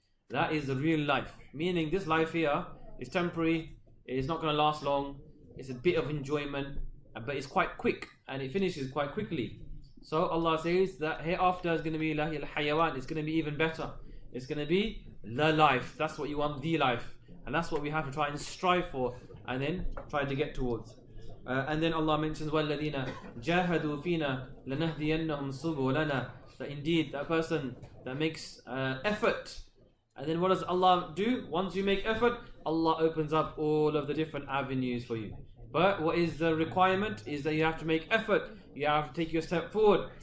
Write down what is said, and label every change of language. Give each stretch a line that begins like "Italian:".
English: That is the real life. Meaning this life here is temporary, it is not going to last long, it's a bit of enjoyment, but it's quite quick and it finishes quite quickly. So Allah says that hereafter is going to be Lahi al-Hayawan, it's going to be even better. It's going to be the life. That's what you want, the life. And that's what we have to try and strive for and then try to get towards. And then Allah mentions
Arabic: وَالَّذِينَ جَاهَدُوا فِينَا لَنَهْدِيَنَّهُمْ سُبُلَنَا.
English: That indeed that person that makes effort. And then what does Allah do? Once you make effort, Allah opens up all of the different avenues for you. But what is the requirement? Is that you have to make effort. You have to take your step forward.